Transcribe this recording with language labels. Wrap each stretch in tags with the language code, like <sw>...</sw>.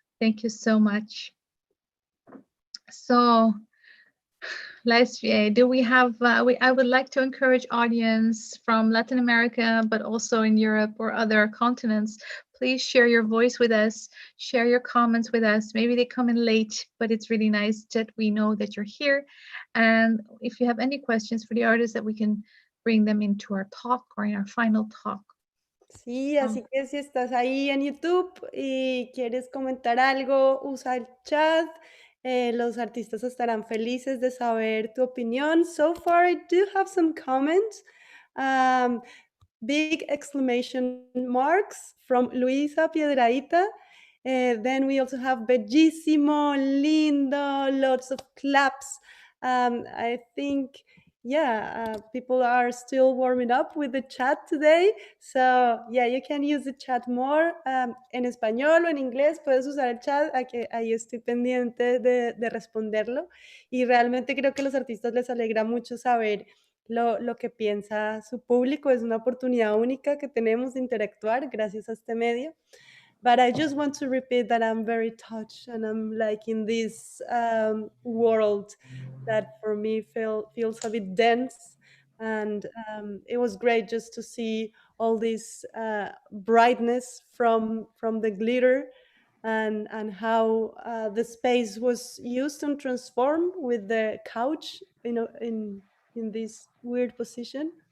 <en>Thank you so much. So, do we have, I would like to encourage audience from Latin America, but also in Europe or other continents, please share your voice with us, share your comments with us. Maybe they come in late, but it's really nice that we know that you're here. And if you have any questions for the artists, that we can bring them into our talk or in our final talk.</en> <es>Sí, así que si estás ahí en YouTube y quieres comentar algo, usa el chat. Los artistas estarán felices de saber tu opinión.</es> <en>So far, I do have some comments. Big exclamation marks from Luisa Piedradita. Then we also have</en> <es>bellísimo, lindo,</es> <en>lots of claps. I think, yeah, people are still warming up with the chat today. So, yeah, you can use the chat more.</en> <es>En español o en inglés puedes usar el chat, ahí estoy pendiente de responderlo. Y realmente creo que a los artistas les alegra mucho saber lo que piensa su público. Es una oportunidad única que tenemos de interactuar gracias a este medio.</es> <en>But I just want to repeat that I'm very touched, and I'm like in this world that for me feels a bit dense. And it was great just to see all this brightness from the glitter, and how the space was used and transformed with the couch, in this weird position.</en>